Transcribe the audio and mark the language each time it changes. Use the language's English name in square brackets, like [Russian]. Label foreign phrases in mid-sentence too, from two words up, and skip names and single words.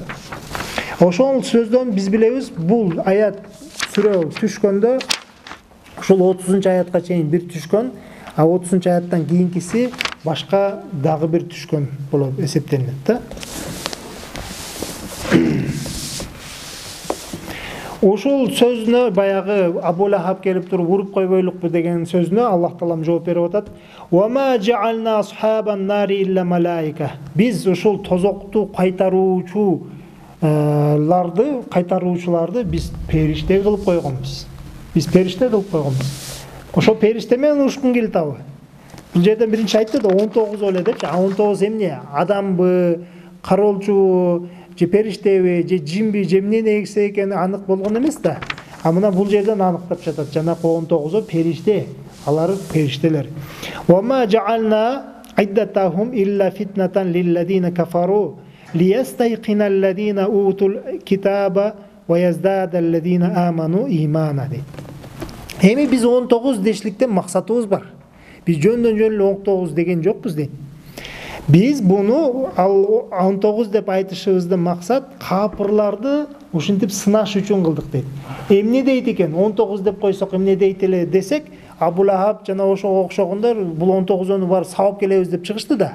[Kyrgyz] Ошол сөздөн биз билебиз, бул аят сүрө түшкөндө ошол 30-аятка чейин бир түшкөн, а 30-аяттан кийинкиси башка дагы бир түшкөн болуп эсептелет да. Ошол сөзүнө баягы Абу Лахаб келип туруп уруп койбойлукпу деген сөзүнө Аллах Таалам жооп берип атат. [Arabic] "وما جعلنا أصحاب النار إلا ملائكة." [Kyrgyz] Биз ошол тозокту кайтаруучуларды биз периште кылып койгонбуз. Ошол периште менен ушкун келтабы. Бул жерден биринчи айтты да 19 эле депчи. 19 эмне? Адамбы, кароолчубу, же периштеби, же жинби, же эмне экени анык болгон эмес да. А мына бул жерден аныктап жатат. Жанакы 19о периште, алар периштелер. [Arabic] "وما جعلنا عدتهم إلا فتنة للذين كفروا ليستيقن الذين أوتوا الكتاب ويزداد الذين آمنوا إيمانا" дейт. [Kyrgyz] Эми биз 19 дешликтен максатыбыз бар. Биз жөндөн эле 19 деген жокпуз дейт. Биз буну 19 деп айтышыбыздын максат капырларды ушинтип сынаш үчүн кылдык дейт. Эмне дейт экен? 19 деп койсок эмне дейт эле десек, Абу Лахаб жана ошого окшогондор бул 19-ону бар сабап келебиз деп чыгышты да.